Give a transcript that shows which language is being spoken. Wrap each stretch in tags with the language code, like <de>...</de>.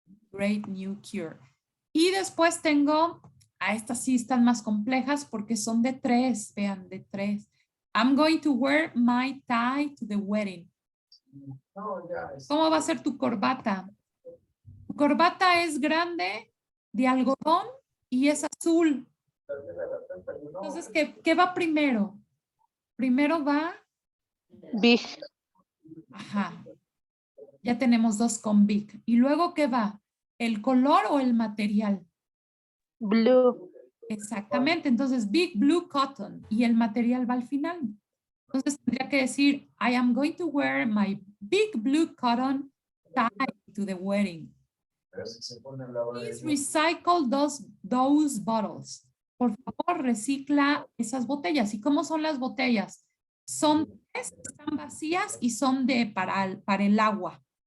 <en>Great new cure.</en> <es>Y después tengo, a estas sí están más complejas porque son de 3, vean, de 3.</es> <en>I'm going to wear my tie to the wedding.</en> <es>¿Cómo va a ser tu corbata? Tu corbata es grande, de algodón y es azul. Entonces, ¿qué va primero? Primero va</es> <en>big.</en> <es>Ajá. Ya tenemos 2 con big. ¿Y luego qué va? ¿El color o el material?</es> <en>Blue.</en> <es>Exactamente. Entonces,</es> <en>big blue cotton.</en> <es>Y el material va al final. Entonces, tendría que decir,</es> <en>I am going to wear my big blue cotton tie to the wedding. Please recycle those bottles.</en> <es>Por favor, recicla esas botellas. ¿Y cómo son las botellas? Son 3, están vacías y son para el agua.</es>